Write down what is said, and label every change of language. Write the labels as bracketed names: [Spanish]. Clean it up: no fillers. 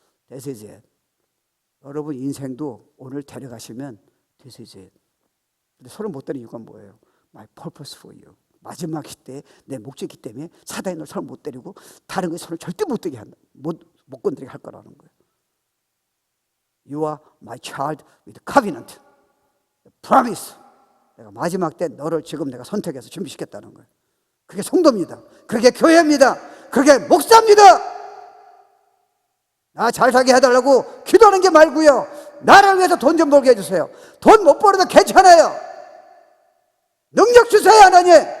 [English] This is it. [Korean] 여러분 인생도 오늘 데려가시면 [English] This is it. [Korean] 근데 손을 못 대는 이유가 뭐예요? [English] My purpose for you. [Korean] 마지막 시대에 내 목적이기 때문에 사단이 널 손을 못 때리고 다른 거에 손을 절대 못 대게 한다. 못 건드리게 할 거라는 거예요. [English] You are my child with covenant, promise. [Korean] 내가 마지막 때 너를 지금 내가 선택해서 준비시켰다는 거예요. 그게 성도입니다. 그게 교회입니다. 그게 목사입니다. 나 잘 살게 해달라고 기도하는 게 말고요. 나를 위해서 돈 좀 벌게 해주세요. 돈 못 벌어도 괜찮아요. 능력 주세요, 하나님.